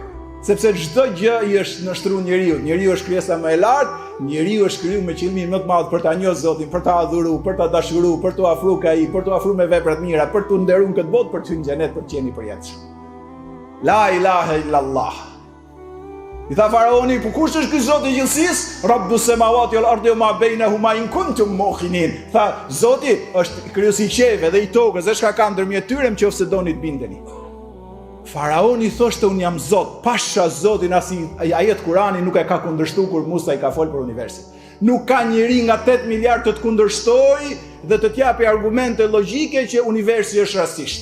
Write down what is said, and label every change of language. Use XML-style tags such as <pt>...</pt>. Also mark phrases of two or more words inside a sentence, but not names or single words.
<sq>Sepse çdo gjë i është nështruar njeriu. Njeriu është krijesa më e lartë, njeriu është krijuar me qëllimin më të madh për ta njohur Zotin, për ta adhuruar, për ta dashuruar, për t'u afruar ai, për t'u afruar me vepra të mira, për t'u nderuar këtë botë, për të hyrë në xhenet, për të qenë i përjetshëm.</sq> <ar>لا إله إلا الله.</ar> <sq>I tha faraoni, po kush është ky Zoti i gjithësisë?</sq> <ar>رب السماوات والأرض وما بينهما إن كنتم موقنين.</ar> <sq>Tha, Zoti është krijuesi i qiellit dhe i tokës, dhe çka ka ndërmjet tyre nëse doni të bindeni. Faraoni thoshte unë jam Zot, pasha Zotin as ajet Kurani nuk e ka kundërshtuar kur Musa i ka folur për universin. Nuk ka njeri nga 8 miliard të kundërshtoj dhe të t'japi argumente logjike që universi është rastisht.</sq>